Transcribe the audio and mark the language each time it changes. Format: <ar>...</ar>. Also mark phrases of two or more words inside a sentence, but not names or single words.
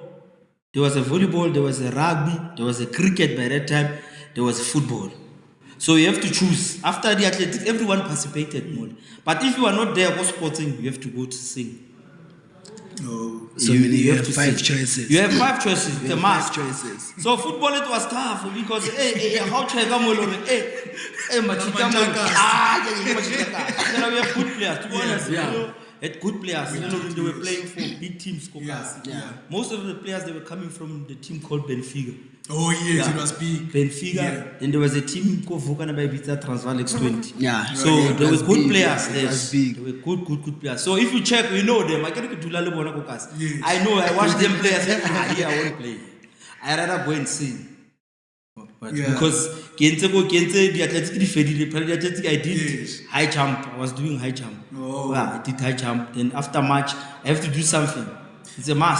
<en>There was a volleyball, there was a rugby, there was a cricket by that time, there was football. So you have to choose. After the athletics, everyone participated more. But if you are not there for sporting, you have to go to sing. No. So you have to 5 sing. choices. You have 5 choices. It's a have must. 5 choices. So football it was tough because how cheka mo lore machika mo machika. We have good players. To be honest, you know, had good players. You know, they were playing for big teams. Yeah. Most of the players they were coming from the team called Benfica. Oh yes, Yeah. it was big. Benfica. Yeah. Then there was a team called Vukana by Ibiza Transvaal X20. Yeah. So Yeah, it there were was good big. players It there. was big. They were good players. So if you check, you know them. I can't do</en> <st>la le bona ko kasi.</st> <en>Yes. I know. I watch them play. I say, I won't play. I rather go and sing. But Yeah. because the athletic I did Yes. high jump. I was doing high jump. Oh. Yeah, I did high jump. Then after match, I have to do something. It's a must.</en>